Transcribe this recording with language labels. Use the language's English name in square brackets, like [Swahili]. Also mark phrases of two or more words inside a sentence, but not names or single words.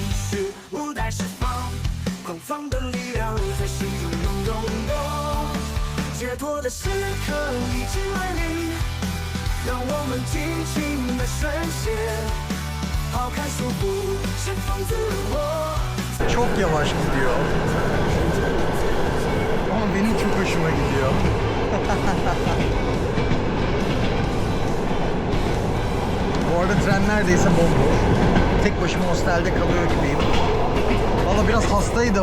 [Chinese] 绪无待释放，狂放的力量在心中涌动，解脱的时刻已经来临，让我们尽情的宣泄，抛开束缚，释放自我。 [Turkish] Çok yavaş gidiyor. Ama benim çok hoşuma gidiyor. Bu arada tren neredeyse bomboş. Tek başıma hostelde kalıyor gibiyim. Valla biraz hastaydım.